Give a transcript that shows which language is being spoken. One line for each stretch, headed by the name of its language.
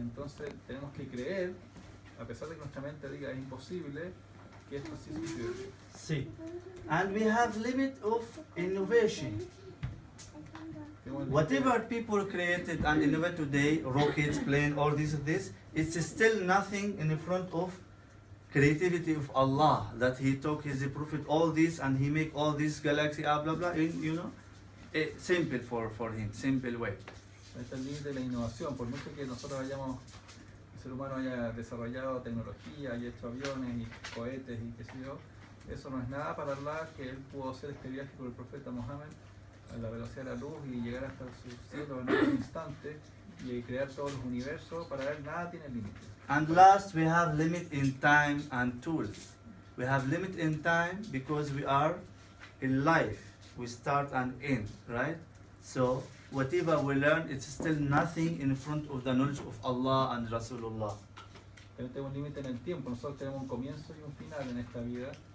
Spanish: Entonces tenemos que creer, a pesar de que nuestra mente diga es imposible, que esto sí sucede.
English: See, and we have limit of innovation. Whatever people created and innovate today, rockets, plane, all this, it's still nothing in front of creativity of Allah, that He took His Prophet all this and He make all this galaxy, blah blah, you know, simple for Him, simple way.
Spanish: Este es el límite de la innovación, por mucho que nosotros el ser humano haya desarrollado tecnología, haya hecho aviones y cohetes y qué sé yo, eso no es nada para Allah, que Él pudo hacer este viaje con el Profeta Muhammad a la velocidad de la luz y llegar hasta su cielo en un instante y crear todos los universos. Para Él nada tiene límite.
English: And last, we have limit in time and tools. We have limit in time because we are in life. We start and end, right? So whatever we learn, it's still nothing in front of the knowledge of Allah and Rasulullah.
Spanish: Tenemos un límite en el tiempo. Nosotros tenemos un comienzo y un final en esta vida.